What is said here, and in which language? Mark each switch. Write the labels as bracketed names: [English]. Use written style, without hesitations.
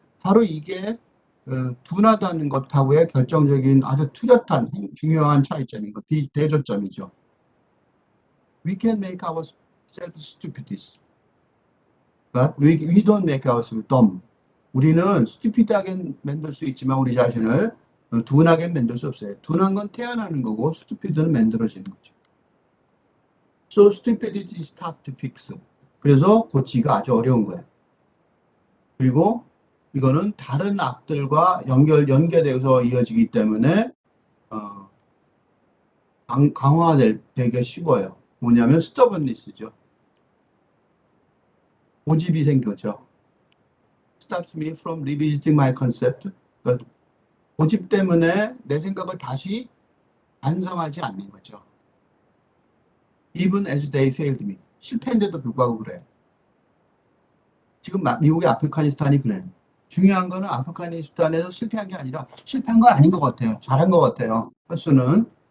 [Korean] 바로 이게 둔하다는 것하고의 결정적인 아주 뚜렷한 중요한 차이점인 것, 대조점이죠. [English] We can make ourselves stupid, but we don't make ourselves dumb. [Korean] 우리는 stupid하게 만들 수 있지만 우리 자신을 둔하게 만들 수 없어요. 둔한 건 태어나는 거고 stupid는 만들어지는 거죠. [English] So stupidity is tough to fix. [Korean] 그래서 고치기가 아주 어려운 거예요. 그리고 이거는 다른 악들과 연계되어서 이어지기 때문에 강화되기 쉬워요. 뭐냐면 stubbornness죠. 고집이 생겨죠. [English] Stops me from revisiting my concept. [Korean] 그러니까 고집 때문에 내 생각을 다시 반성하지 않는 거죠. [English] Even as they failed me. [Korean] 실패인데도 불구하고 그래요. 지금 미국의 아프가니스탄이 그래요. 중요한 거는 아프가니스탄에서 실패한 게 아니라 실패한 건 아닌 것 같아요. 잘한 것 같아요. 펄스는.